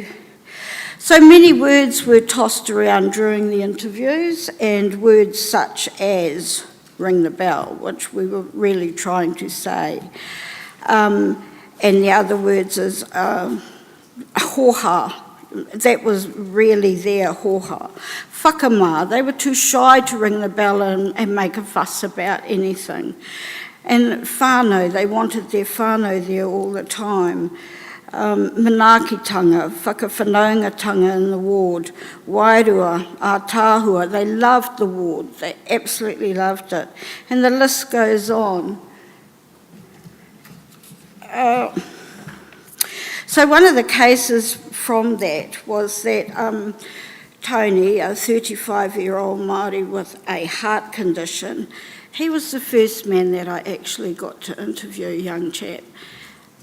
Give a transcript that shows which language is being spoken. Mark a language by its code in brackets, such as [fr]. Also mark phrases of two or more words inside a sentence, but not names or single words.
[en] So many words were tossed around during the interviews, and words such as ring the bell, which we were really trying to say. And the other words is hoha. That was really their hoha. Whakamā, they were too shy to ring the bell and make a fuss about anything. And whānau, they wanted their whānau there all the time. [mi] Manaakitanga, whakawhanaungatanga [en] in the ward, [mi] wairua, ātāhua, [en] they loved the ward, they absolutely loved it. And the list goes on. So one of the cases from that was that Tony, a 35-year-old Māori with a heart condition, he was the first man that I actually got to interview, young chap.